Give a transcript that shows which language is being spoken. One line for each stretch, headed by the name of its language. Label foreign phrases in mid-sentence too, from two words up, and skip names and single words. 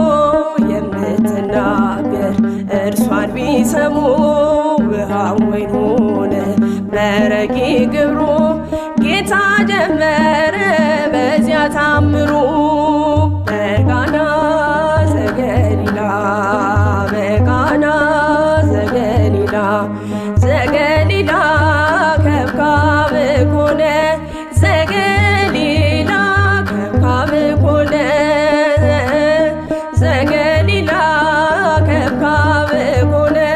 Amharic: የምትናገር እርሷን ቢሰሙ ውሃው ወይን ሆነ በረቂቅ ግብሩ ጌታ ጀመረ በዚያ ታምሩ።
Geez: በቃና ዘገሊላ በቃና ዘገሊላ ዘገሊላ ከብካብ ኮነ ዘገሊላ ከብካብ ኮነ ዘገሊላ ከብካብ ኮነ